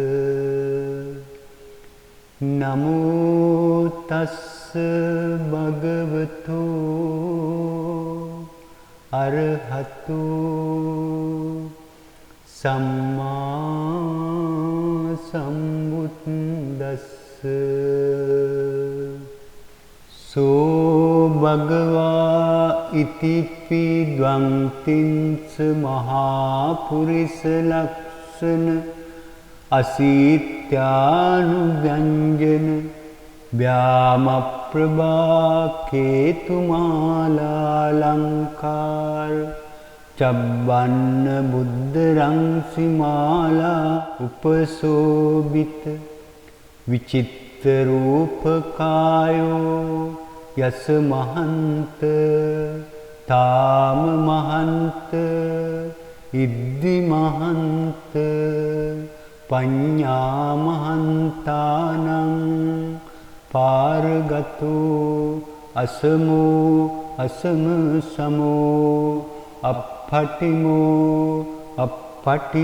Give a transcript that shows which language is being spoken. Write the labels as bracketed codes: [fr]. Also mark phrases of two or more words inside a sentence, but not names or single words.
[pi] නමෝ තස්ස භගවතු අරහතු සම්මා සම්බුද්දස්ස. සෝ භගවා ඉතිපි ද්වංතිංස මහා පුරිස ලක්ෂණ අසීත්‍යානුව්‍යංජන ව්‍යාම ප්‍රභා කේතුමාලාලංකාර චබ්බන්න බුද්ධ රංසිමාලා උපසෝබිත විචිත්ත රූපකායෝ යස මහන්ත තාම මහන්ත ඉද්දි මහන්ත පඤ්ඤා මහන්තානං පාරගතෝ අසමෝ අසම සමෝ අප්පටිමෝ අප්පටි